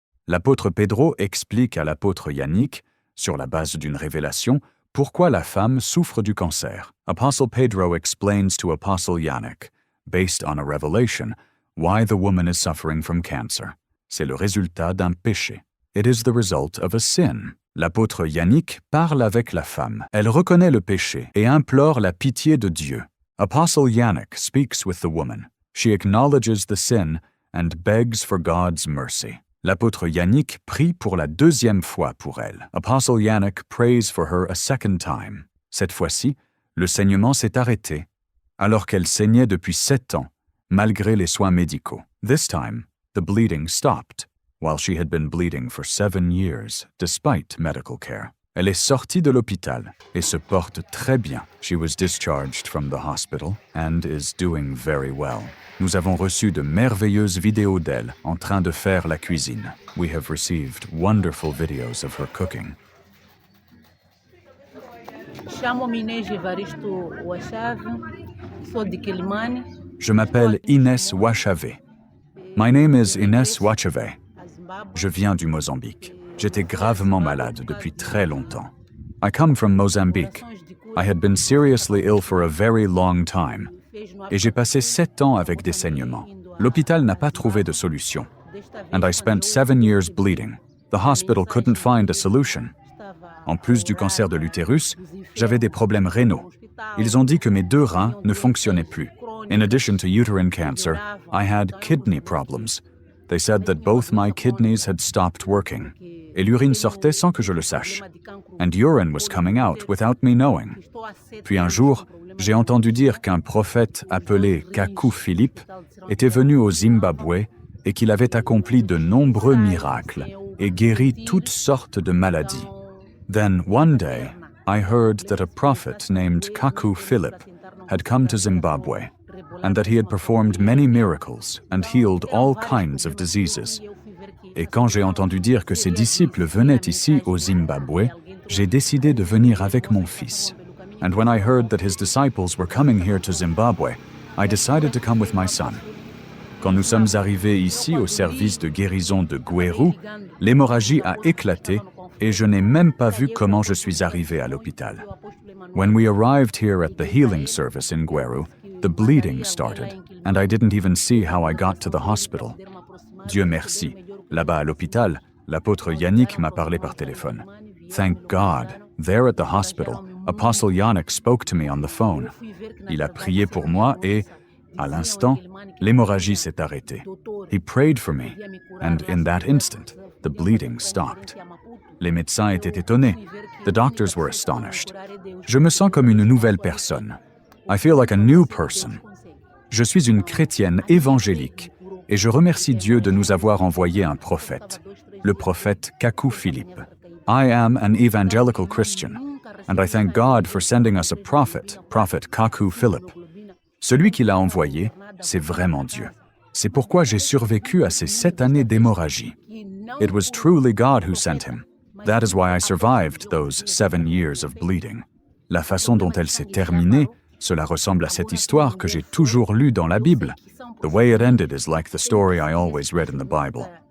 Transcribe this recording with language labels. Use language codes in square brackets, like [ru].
[fr] L'apôtre Pedro explique à l'apôtre Yannick, sur la base d'une révélation, pourquoi la femme souffre du cancer. [en] Apostle Pedro explains to Apostle Yannick, based on a revelation, why the woman is suffering from cancer. [fr] C'est le résultat d'un péché. [en] It is the result of a sin. [fr] L'apôtre Yannick parle avec la femme. Elle reconnaît le péché et implore la pitié de Dieu. [en] Apostle Yannick speaks with the woman. She acknowledges the sin and begs for God's mercy. [fr] L'apôtre Yannick prie pour la deuxième fois pour elle. [en] Apostle Yannick prays for her a second time. [fr] Cette fois-ci, le saignement s'est arrêté, alors qu'elle saignait depuis 7 ans, malgré les soins médicaux. [en] This time, the bleeding stopped, while she had been bleeding for 7 years, despite medical care. [fr] Elle est sortie de l'hôpital et se porte très bien. [en] She was discharged from the hospital and is doing very well. [fr] Nous avons reçu de merveilleuses vidéos d'elle en train de faire la cuisine. [en] We have received wonderful videos of her cooking. [pt] Chamo-me Inês Evaristo Wachave, sou de Quilimane. [fr] Je m'appelle Inès Wachave. [en] My name is Inès Wachave. [fr] Je viens du Mozambique. J'étais gravement malade depuis très longtemps. [en] I come from Mozambique. I had been seriously ill for a very long time. [fr] Et j'ai passé 7 ans avec des saignements. L'hôpital n'a pas trouvé de solution. [en] And I spent 7 years bleeding. The hospital couldn't find a solution. [fr] En plus du cancer de l'utérus, j'avais des problèmes rénaux. Ils ont dit que mes 2 reins ne fonctionnaient plus. [en] In addition to uterine cancer, I had kidney problems. They said that both my kidneys had stopped working. [fr] Et l'urine sortait sans que je le sache. [en] And urine was coming out without me knowing. [fr] Puis un jour, j'ai entendu dire qu'un prophète appelé Kaku Philippe était venu au Zimbabwe et qu'il avait accompli de nombreux miracles et guéri toutes sortes de maladies. [en] Then one day, I heard that a prophet named Kaku Philip had come to Zimbabwe and that he had performed many miracles and healed all kinds of diseases. [fr] Et quand j'ai entendu dire que ses disciples venaient ici au Zimbabwe, j'ai décidé de venir avec mon fils. [en] And when I heard that his disciples were coming here to Zimbabwe, I decided to come with my son. [fr] Quand nous sommes arrivés ici au service de guérison de Gweru, l'hémorragie a éclaté et je n'ai même pas vu comment je suis arrivé à l'hôpital. [en] When we arrived here at the healing service in Gweru, the bleeding started, and I didn't even see how I got to the hospital. [fr] Dieu merci. Là-bas à l'hôpital, l'apôtre Yannick m'a parlé par téléphone. [en] Thank God, there at the hospital, Apostle Yannick spoke to me on the phone. [fr] Il a prié pour moi et, à l'instant, l'hémorragie s'est arrêtée. [en] He prayed for me, and in that instant, the bleeding stopped. [fr] Les médecins étaient étonnés. [en] The doctors were astonished. [fr] Je me sens comme une nouvelle personne. [en] I feel like a new person. [fr] Je suis une chrétienne évangélique et je remercie Dieu de nous avoir envoyé un prophète, le prophète Kaku Philippe. [en] I am an evangelical Christian, and I thank God for sending us a prophet, Prophet Kaku Philip. [fr] Celui qui l'a envoyé, c'est vraiment Dieu. C'est pourquoi j'ai survécu à ces 7 années d'hémorragie. [en] It was truly God who sent him. That is why I survived those 7 years of bleeding. [fr] La façon dont elle s'est terminée, cela ressemble à cette histoire que j'ai toujours lue dans la Bible. [en] The way it ended is like the story I always read in the Bible.